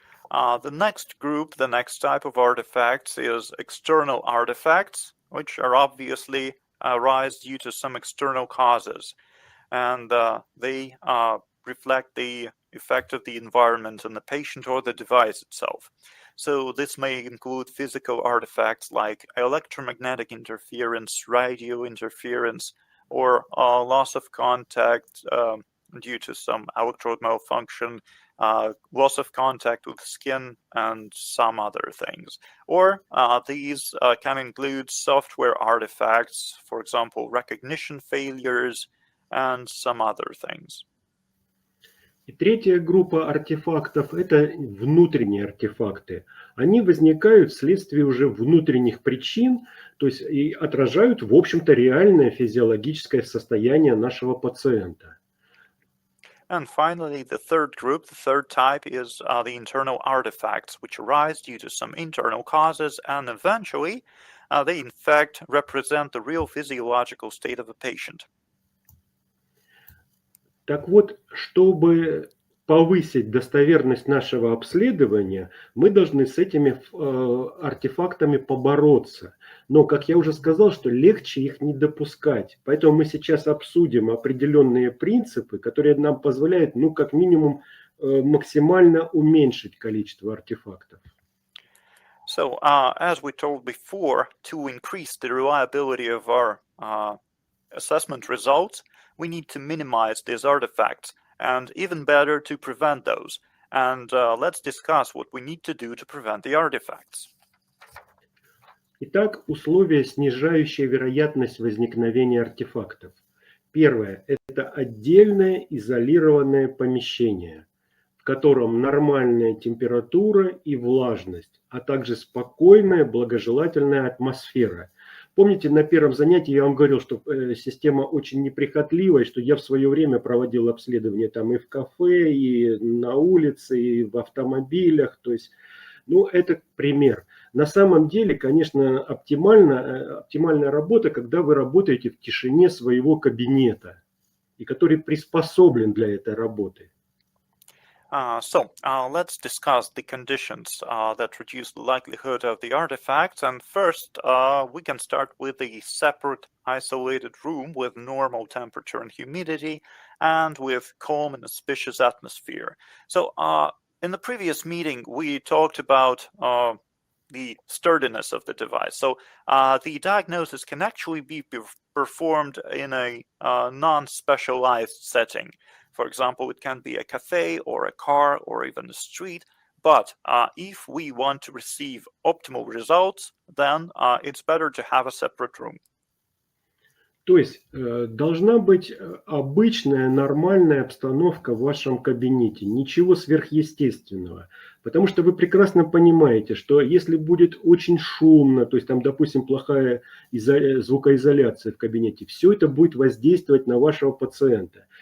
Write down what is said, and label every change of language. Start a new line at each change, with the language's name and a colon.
English: The next group, the next type of artifacts is external artifacts, which are obviously arise due to some external causes. And they reflect the effect of the environment on the patient or the device itself. So this may include physical artifacts like electromagnetic interference, radio interference, or loss of contact due to some electrode malfunction, loss of contact with skin, and some other things. Or these can include software artifacts, for example, recognition failures, and some other things.
Russian: И третья группа артефактов – это внутренние артефакты. Они возникают вследствие уже внутренних причин, то есть и отражают, в общем-то, реальное физиологическое состояние нашего пациента.
English: And finally, the third group, the third type, is the internal artifacts, which arise due to some internal causes, and eventually they in fact represent the real physiological state of a patient.
Russian: Так вот, чтобы повысить достоверность нашего обследования, мы должны с этими артефактами побороться. Но, как я уже сказал, что легче их не допускать. Поэтому мы сейчас обсудим определенные принципы, которые нам позволяют, как минимум, максимально уменьшить количество артефактов.
English: So, as we told before, to increase the reliability of our assessment results, we need to minimize these artifacts, and even better, to prevent those. And let's discuss what we need to do to prevent the artifacts.
Russian: Итак, условия, снижающие вероятность возникновения артефактов. Первое – это отдельное изолированное помещение, в котором нормальная температура и влажность, а также спокойная, благожелательная атмосфера. Помните, на первом занятии я вам говорил, что система очень неприхотливая, что я в свое время проводил обследования там и в кафе, и на улице, и в автомобилях. То есть, ну, это пример. На самом деле, конечно, оптимальная работа, когда вы работаете в тишине своего кабинета, и который приспособлен для этой работы.
English: So let's discuss the conditions that reduce the likelihood of the artifacts. And first, we can start with a separate, isolated room with normal temperature and humidity, and with calm and auspicious atmosphere. So in the previous meeting, we talked about the sturdiness of the device. So the diagnosis can actually be performed in a non-specialized setting. For example, it can be a cafe or a car or even a street. But if we want to receive optimal results, then it's better to have a separate room.
Russian: То есть должна быть обычная, нормальная обстановка в вашем кабинете, ничего сверхъестественного. Потому что вы прекрасно понимаете, что если будет очень шумно, то есть там, допустим, плохая звукоизоляция в кабинете, все это будет воздействовать на вашего пациента.